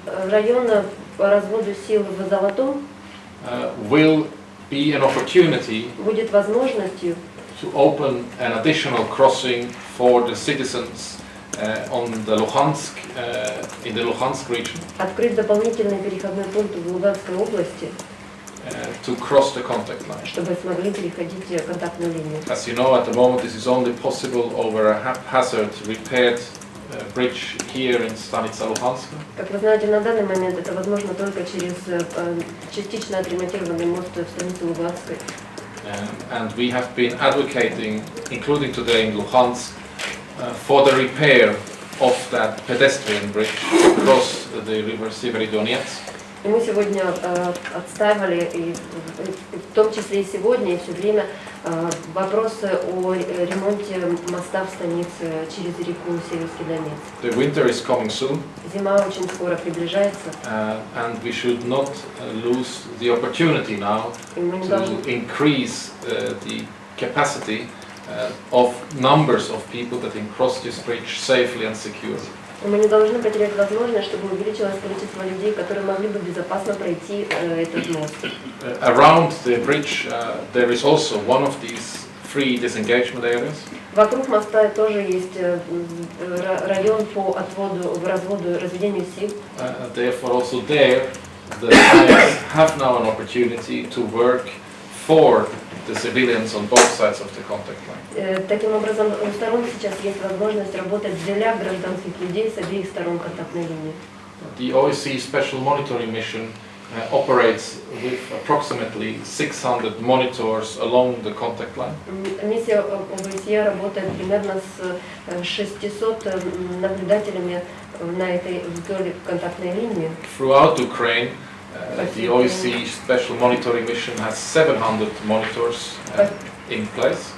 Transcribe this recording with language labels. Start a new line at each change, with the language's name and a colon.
Russian: район по разводу сил в Золотом
English: will be an opportunity
Russian: будет возможностью
English: to open an additional crossing for the citizens on the Lugansk, in the Lugansk region.
Russian: Открыть дополнительный переходной пункт в Луганской области,
English: to cross the contact line.
Russian: Чтобы смогли переходить контактную линию.
English: As you know, at the moment this is only possible over a haphazard repaired bridge here in Станица Луганска.
Russian: Как вы знаете, на данный момент это возможно только через частично отремонтированный мост в станице Луганской.
English: And we have been advocating, including today in Lugansk, for the repair of that pedestrian bridge across the river Severodonetsk.
Russian: И мы сегодня отстаивали, и в том числе и сегодня, и все время, вопросы о ремонте моста в станице через реку Северский Донец.
English: The winter is coming soon.
Russian: Зима очень скоро приближается.
English: And we should not lose the opportunity now to increase the capacity of numbers of people that can cross this bridge safely and securely.
Russian: Мы не должны потерять возможность, чтобы увеличилось количество людей, которые могли бы безопасно пройти этот мост.
English: Around the bridge, there is also one of these free disengagement areas.
Russian: Вокруг моста тоже есть район по разведению сил.
English: Therefore, also there, the sides have now an opportunity to work for the civilians on both sides of the contact line.
Russian: Таким образом, у сторон сейчас есть возможность работать для гражданских людей с обеих сторон контактной линии.
English: The OSCE Special Monitoring Mission operates with approximately 600 monitors along the contact line.
Russian: Миссия ОБСЕ работает примерно с 600 наблюдателями на этой вдоль контактной линии.
English: Throughout Ukraine, the OSCE Special Monitoring Mission has 700 monitors in place.